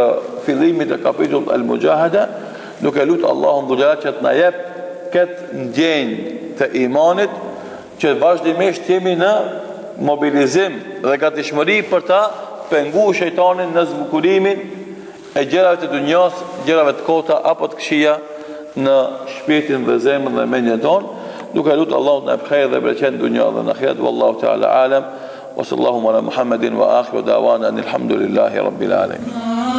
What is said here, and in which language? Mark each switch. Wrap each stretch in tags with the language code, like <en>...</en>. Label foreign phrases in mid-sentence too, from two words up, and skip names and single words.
<sq>fillimit të kapitullit Al-Mujahada, duke lutur Allahun dhullat që të na jep këtë ndjenjë të imanit që vazhdimisht jemi në mobilizim dhe gatishmëri për ta penguar shejtanin në zbukurimin e gjërave të dunjos, gjërave të kota apo të këqija në shpirtin dhe zemrën dhe mendjen tonë, duke lutur Allahun të na bëjë dhe bereqet në dunjë dhe në ahiret.</sq> <ar>والله تعالى أعلم. وصلى الله على محمد وآخر دعوانا الحمد لله رب العالمين.</ar>